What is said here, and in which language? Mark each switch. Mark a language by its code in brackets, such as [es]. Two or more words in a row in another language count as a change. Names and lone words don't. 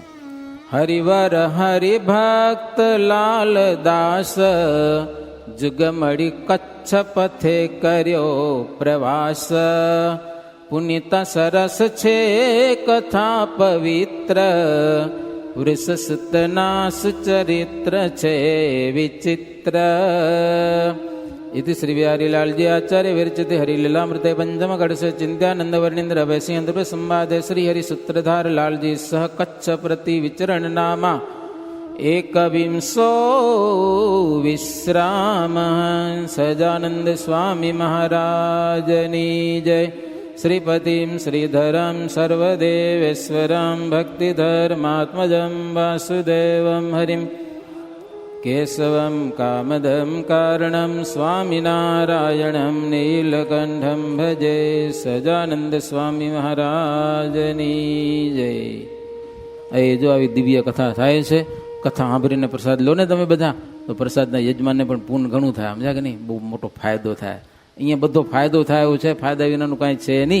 [gu] હરિવર હરિભક્ત લાલદાસ જુગમડી કચ્છ પથે કર્યો પ્રવાસ, પુનિત સરસ છે કથા પવિત્ર, વૃષસુતના સુચરિત્ર છે વિચિત્ર. [sa] इति श्री बिहारीलालजी आचार्य विरचित हरिलीलामृते पंचम गढ़ चिंत्यानंद वर्णिंद्र वैसिंद्र संवादे श्री हरि सूत्रधार लालजी सह कच्छ प्रति विचरण नामा एक विंशो विश्राम. [gu] સજાનંદ સ્વામી મહારાજની જય. [sa] श्रीपतिं श्रीधरं सर्वदेवेश्वरं भक्तिधर्मात्मजं वासुदेवं हरिं केशवं कामदं कारणं स्वामिनारायणं नीलकण्ठं भजे. [gu] સજાનંદ સ્વામી મહારાજની જય. એ જો આવી દિવ્ય કથા થાય છે, કથા સાંભળીને પ્રસાદ લો ને તમે બધા, તો પ્રસાદના યજમાનને પણ પૂર્ણ ઘણું થાય, સમજ્યા કે નહીં? બહુ મોટો ફાયદો થાય. અહીંયા બધો ફાયદો થાય એવું છે, ફાયદા વિનાનું કાંઈ છે નહીં.